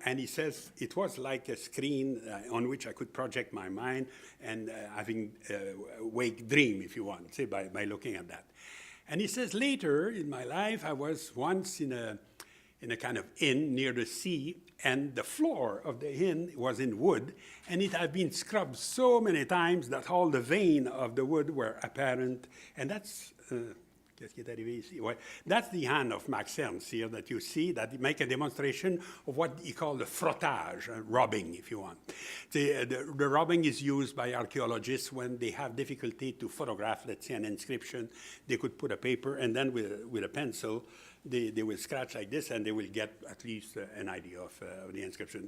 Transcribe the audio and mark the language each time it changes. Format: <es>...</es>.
<en>And he says it was like a screen on which I could project my mind and having wake dream, if you want, say by looking at that. And he says later in my life, I was once in a kind of inn near the sea, and the floor of the inn was in wood, and it had been scrubbed so many times that all the veins of the wood were apparent. And that's,</en> <fr>qu'est-ce qui est arrivé ici? Ouais.</fr> <en>That's the hand of Max Ernst here that you see, that he make a demonstration of what he called the frottage, rubbing, if you want. The rubbing is used by archaeologists when they have difficulty to photograph, let's say, an inscription. They could put a paper, and then with a pencil, they will scratch like this, and they will get at least an idea of the inscription.</en>